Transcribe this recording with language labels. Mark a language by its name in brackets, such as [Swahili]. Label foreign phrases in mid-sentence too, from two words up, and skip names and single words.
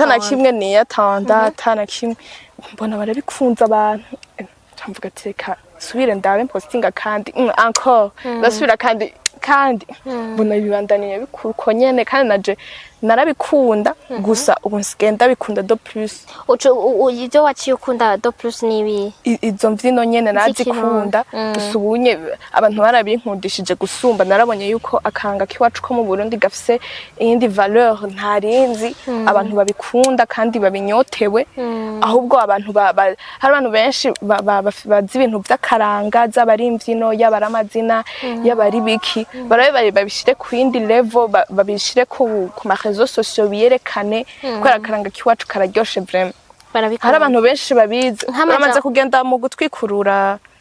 [Rundi] atanakimwe niyatanda atanakimwe mbona barabikunza abantu camvuga ati reka subire ndabe postinga kandi encore ndasubira kandi mbona bibandaniye bikuko nyene kandi naje narabikunda gusa ubu nsigenda bikunda do plus ibyo waciye ukunda do plus nibi izo mvyino nyene nazikunda usubunye abantu barabinkundishije gusumba narabonye yuko akanga kiwacu ko mu Burundi gafise iyindi valeur ntarinzi abantu babikunda kandi babinyotewe ahubwo abantu hari abantu benshi bazi ibintu by'akaranga z'abari imvyino y'abari amazina y'abari biki barabe babishire ku yindi level babishire ku [French] réseaux sociaux [Rundi] biyerekane ko akaranga kiwacu kararyoshe vraiment hari abantu benshi babizi bamaze kugenda mu gutwikurura